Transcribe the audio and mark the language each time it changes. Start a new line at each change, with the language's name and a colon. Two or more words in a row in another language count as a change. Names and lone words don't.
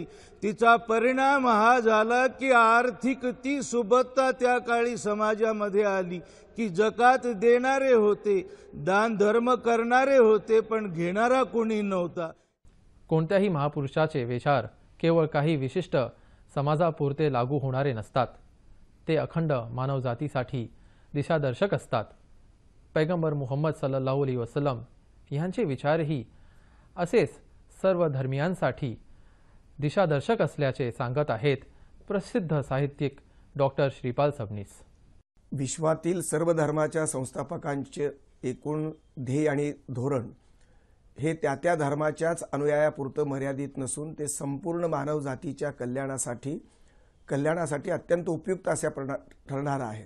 Marathi: तिचा परिणाम हा झाला की आर्थिक ती सुबत्ता त्या काळी समाजामध्ये आली की जकात देणारे होते, दान धर्म करणारे होते, पण घेणारा कोणी नव्हता. कोणत्याही महापुरुषाचे विचार केवळ काही विशिष्ट समाजापुरते लागू होणारे नसतात. ते अखंड मानवजातीसाठी दिशादर्शक असतात. पैगंबर मुहम्मद
Arabic: صلى الله عليه وسلم
Marathi: यांचे विचारही असेच सर्व धर्मियांसाठी दिशादर्शक असल्याचे सांगत आहेत प्रसिद्ध साहित्यिक डॉक्टर श्रीपाल सबनीस. विश्वातील सर्व धर्माच्या संस्थापकांचे एकूण ध्येय आणि धोरण हे त्या त्या धर्माच्याच अनुयायापुरतं मर्यादित नसून ते संपूर्ण मानवजातीच्या कल्याणासाठी अत्यंत उपयुक्त अशा ठरणार आहे.